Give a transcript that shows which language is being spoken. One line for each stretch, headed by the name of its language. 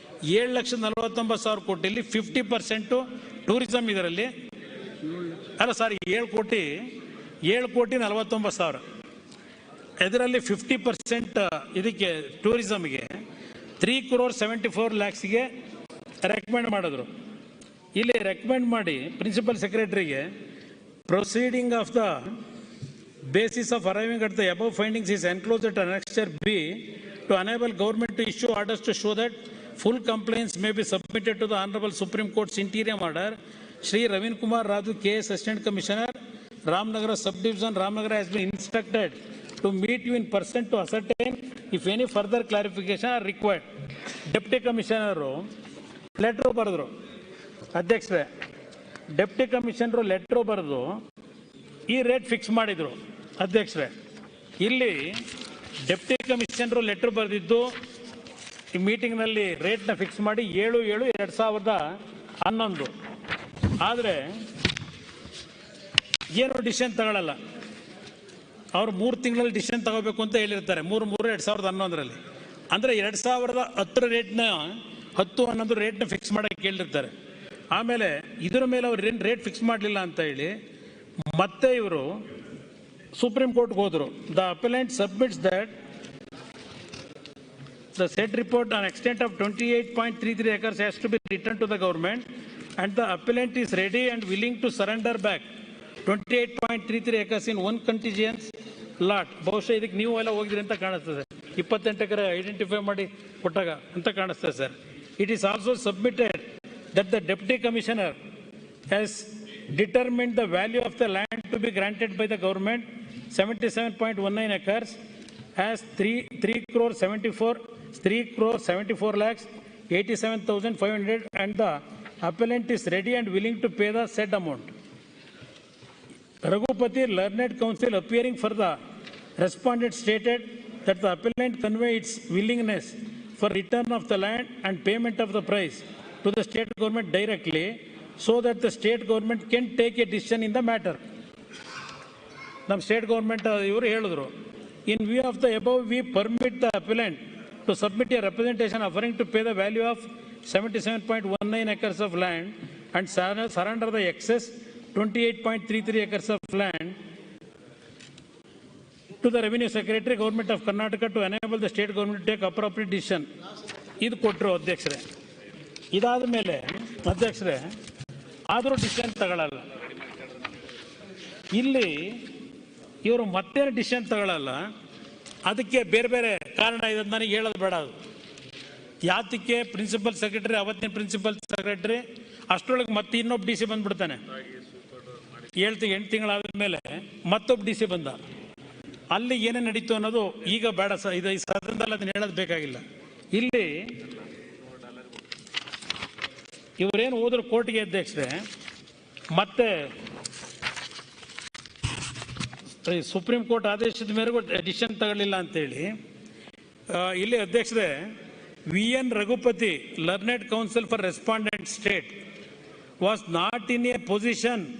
Kannada: 7,49,000 ಕೋಟಿಯಲ್ಲಿ 50% tourism ಇದರಲ್ಲಿ ಅಲ್ಲ ಸಾರಿ 7,49,000. ಇದರಲ್ಲಿ 50% ಇದಕ್ಕೆ ಟೂರಿಸಮ್ಗೆ 3,74,00,000ಗೆ ರೆಕಮೆಂಡ್ ಮಾಡಿದ್ರು. ಇಲ್ಲಿ ರೆಕಮೆಂಡ್ ಮಾಡಿ principal ಸೆಕ್ರೆಟರಿಗೆ
English: Proceeding of the basis of arriving at the above findings is enclosed at annexure B to enable government to issue orders to show that full complaints may be submitted to the Honorable Supreme Court's interim order. Shri Ravin Kumar Raju, KS Assistant Commissioner, Ramnagara Subdivision, Ramnagara has been instructed to meet you in person to ascertain if any further clarification are required. Deputy Commissioner letter
Kannada: ಬರೆದ್ರು ಅಧ್ಯಕ್ಷರೇ, deputy commissioner letter ಬರೆದು ಈ rate fix ಮಾಡಿದರು ಅಧ್ಯಕ್ಷರೇ. ಇಲ್ಲಿ deputy commissioner letter ಬರೆದಿದ್ದು ಈ ಮೀಟಿಂಗ್ನಲ್ಲಿ ರೇಟ್ನ fix ಮಾಡಿ 7/7/2011. ಆದರೆ ಏನು ಡಿಸಿಷನ್ ತಗೊಳ್ಳಲ್ಲ. ಅವರು 3 ತಿಂಗಳಲ್ಲಿ ಡಿಸಿಷನ್ ತಗೋಬೇಕು ಅಂತ ಹೇಳಿರ್ತಾರೆ. 3/3/2011 ಅಂದರೆ 2010 ರೇಟ್ನ 10-11 ರೇಟ್ನ ಫಿಕ್ಸ್ ಮಾಡೋಕ್ಕೆ ಕೇಳಿರ್ತಾರೆ. ಆಮೇಲೆ ಇದರ ಮೇಲೆ ಅವ್ರು ಏನು ರೇಟ್ ಫಿಕ್ಸ್ ಮಾಡಲಿಲ್ಲ ಅಂತ ಹೇಳಿ ಮತ್ತೆ ಇವರು ಸುಪ್ರೀಂ ಕೋರ್ಟ್ಗೆ ಹೋದರು.
English: The appellant submits that the said report on extent of 28.33 acres has to be returned to the government, and the appellant is ready and willing to surrender back 28.33 acres in one contiguous lot.
Kannada: ಬಹುಶಃ ಇದಕ್ಕೆ ನೀವು ಎಲ್ಲ ಹೋಗಿದ್ರಿ ಅಂತ ಕಾಣಿಸ್ತದೆ. 28 ಎಕರೆ identify ಮಾಡಿ ಕೊಟ್ಟಾಗ ಅಂತ ಕಾಣಿಸ್ತದೆ sir.
English: It is also submitted that the deputy commissioner has determined the value of the land to be granted by the government, 77.19 acres, as 3 crore 74 lakhs 87,500, and the appellant is ready and willing to pay the said amount. Raghupati, learned counsel appearing for the respondent, stated that the appellant convey its willingness for return of the land and payment of the price to the state government directly, so that the state government can take a decision in the matter.
Kannada: Nam state government ivaru helidru,
English: in view of the above, we permit the appellant to submit a representation offering to pay the value of 77.19 acres of land and surrender the excess 28.33 acres of land to the Revenue Secretary, Government of Karnataka, to enable the state government to take appropriate decision.
Kannada: ಇದು ಕೊಟ್ಟರು ಅಧ್ಯಕ್ಷರೇ. ಇದಾದ ಮೇಲೆ ಅಧ್ಯಕ್ಷರೇ ಆದರೂ decision ತಗೊಳ್ಳಲ್ಲ. ಇಲ್ಲಿ ಇವರು ಮತ್ತೇನು ಡಿಸಿಷನ್ ತಗೊಳ್ಳಲ್ಲ. ಅದಕ್ಕೆ ಬೇರೆ ಬೇರೆ ಕಾರಣ ಇದೆ, ನನಗೆ ಹೇಳೋದು ಬೇಡ. ಅದು ಯಾತಕ್ಕೆ ಪ್ರಿನ್ಸಿಪಲ್ ಸೆಕ್ರೆಟರಿ, ಅವತ್ತಿನ ಪ್ರಿನ್ಸಿಪಲ್ ಸೆಕ್ರೆಟರಿ ಅಷ್ಟರೊಳಗೆ ಮತ್ತೆ ಇನ್ನೊಬ್ಬ ಡಿ ಸಿ ಬಂದ್ಬಿಡ್ತಾನೆ. 8 ತಿಂಗಳಾದ ಮೇಲೆ ಮತ್ತೊಬ್ಬ ಡಿ ಸಿ ಬಂದ. ಅಲ್ಲಿ ಏನೇ ನಡೀತು ಅನ್ನೋದು ಈಗ ಬೇಡ ಇದು ಈ ಸದನದಲ್ಲಿ ಅದನ್ನ ಹೇಳೋದು ಬೇಕಾಗಿಲ್ಲ. ಇಲ್ಲಿ ಇವರೇನು ಹೋದ್ರು ಕೋರ್ಟ್ಗೆ ಅಧ್ಯಕ್ಷರೇ, ಮತ್ತೆ ಸುಪ್ರೀಂ ಕೋರ್ಟ್ ಆದೇಶದ ಮೇರೆಗೂ ಡಿಸಿಷನ್ ತಗೊಳ್ಳಿಲ್ಲ ಅಂತೇಳಿ ಇಲ್ಲಿ ಅಧ್ಯಕ್ಷರೇ
English: VN Raghupati, learned counsel for respondent state, was not in a position,